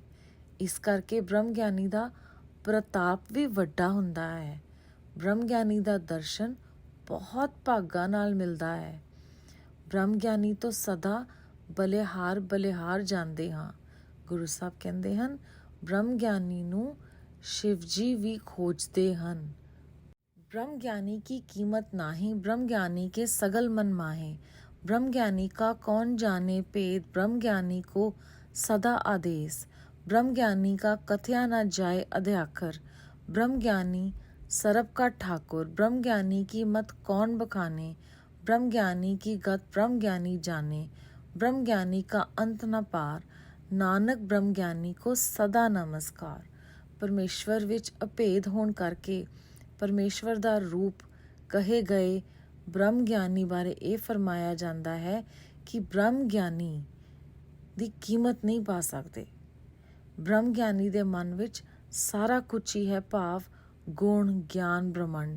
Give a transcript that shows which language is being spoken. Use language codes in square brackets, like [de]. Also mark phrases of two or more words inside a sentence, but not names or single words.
[pa] ਇਸ ਕਰਕੇ ਬ੍ਰਹਮ ਗਿਆਨੀ ਦਾ ਪ੍ਰਤਾਪ ਵੀ ਵੱਡਾ ਹੁੰਦਾ ਹੈ। ਬ੍ਰਹਮ ਗਿਆਨੀ ਦਾ ਦਰਸ਼ਨ ਬਹੁਤ ਭਾਗਾਂ ਨਾਲ ਮਿਲਦਾ ਹੈ। ਬ੍ਰਹਮ ਗਿਆਨੀ ਤੋਂ ਸਦਾ ਬਲਿਹਾਰ ਬਲਿਹਾਰ ਜਾਂਦੇ ਹਾਂ। ਗੁਰੂ ਸਾਹਿਬ ਕਹਿੰਦੇ ਹਨ, ਬ੍ਰਹਮ ਗਿਆਨੀ ਨੂੰ [hi] शिव जी भी खोजते हन। ब्रह्म ज्ञानी की कीमत नाही, ब्रह्म ज्ञानी के सगल मन माहे। ब्रह्म ज्ञानी का कौन जाने भेद, ब्रह्म ज्ञानी को सदा आदेश। ब्रह्म ज्ञानी का कथया न जाए अध्याकर, ब्रह्म ज्ञानी सरब का ठाकुर। ब्रह्म ज्ञानी की मत कौन बखाने, ब्रह्म ज्ञानी की गत ब्रह्म ज्ञानी जाने। ब्रह्म ज्ञानी का अंत न पार, नानक ब्रह्म ज्ञानी को सदा नमस्कार। [pa] ਪਰਮੇਸ਼ਵਰ ਵਿੱਚ ਅਭੇਦ ਹੋਣ ਕਰਕੇ ਪਰਮੇਸ਼ਵਰ ਦਾ ਰੂਪ ਕਹੇ ਗਏ ਬ੍ਰਹਮ ਗਿਆਨੀ ਬਾਰੇ ਇਹ ਫਰਮਾਇਆ ਜਾਂਦਾ ਹੈ ਕਿ ਬ੍ਰਹਮ ਗਿਆਨੀ ਦੀ ਕੀਮਤ ਨਹੀਂ ਪਾ ਸਕਦੇ। ਬ੍ਰਹਮ ਗਿਆਨੀ ਦੇ ਮਨ ਵਿੱਚ ਸਾਰਾ ਕੁਝ ਹੀ ਹੈ, ਭਾਵ ਗੁਣ ਗਿਆਨ ਬ੍ਰਹਮੰਡ।